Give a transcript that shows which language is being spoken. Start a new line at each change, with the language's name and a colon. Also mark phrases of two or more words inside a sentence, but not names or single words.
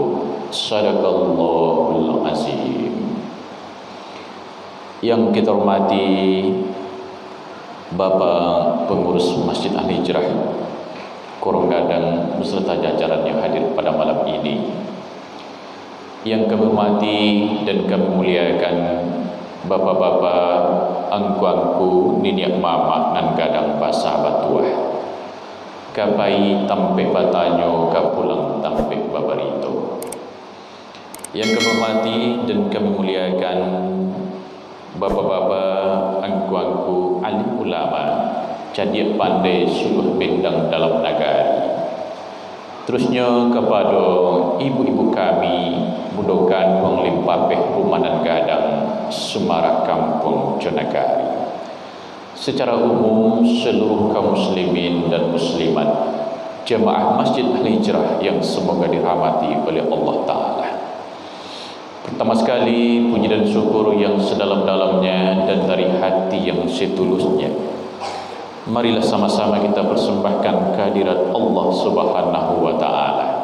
Arabic: صدق الله العظيم.
Indonesian: Yang kita hormati Bapak Pengurus Masjid Al-Hijrah Koronggadang beserta jajaran yang hadir pada malam ini, yang kami hormati dan kami muliakan bapak-bapak, angku-angku,
Minangkabau: niniak mama nan gadang basah batuah, kapai tampe batanyo kapulang tampe babarito.
Indonesian: Yang kami hormati dan kami muliakan bapak-bapak, angku-angku, alim ulama,
Minangkabau: jadi pandai suluh bendang dalam nagari.
Indonesian: Terusnya kepada ibu-ibu kami, mudokan menglimpapeh rumah dan gadang Sumara Kampung Jonagari. Secara umum seluruh kaum muslimin dan muslimat, jemaah Masjid Al-Hijrah yang semoga dirahmati oleh Allah Ta'ala. Pertama sekali puji dan syukur yang sedalam-dalamnya dan dari hati yang setulusnya, marilah sama-sama kita persembahkan kehadirat Allah
Arabic: سبحانه وتعالى.